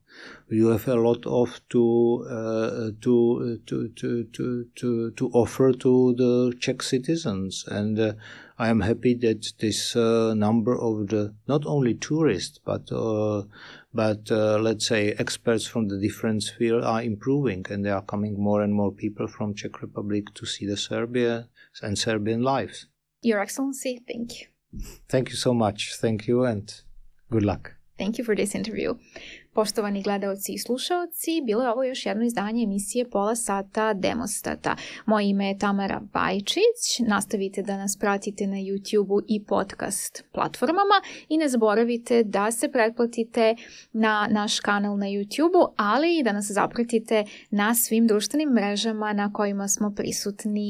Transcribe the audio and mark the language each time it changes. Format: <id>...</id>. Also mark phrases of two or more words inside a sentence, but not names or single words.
<en>You have a lot of to offer to the Czech citizens, and I am happy that this number of the not only tourists but let's say experts from the different spheres are improving, and there are coming more and more people from Czech Republic to see the Serbia and Serbian lives. Your Excellency, thank you. Thank you so much. Thank you and good luck. Thank you for this interview.</en> <sr>Poštovani gledaoci i slušaoci, bilo je ovo još jedno izdanje emisije Pola sata Demostata. Moje ime je Tamara Bajčić. Nastavite da nas pratite na YouTube-u i podcast platformama i ne zaboravite da se pretplatite na naš kanal na YouTube-u, ali i da nas zapratite na svim društvenim mrežama na kojima smo prisutni.</sr>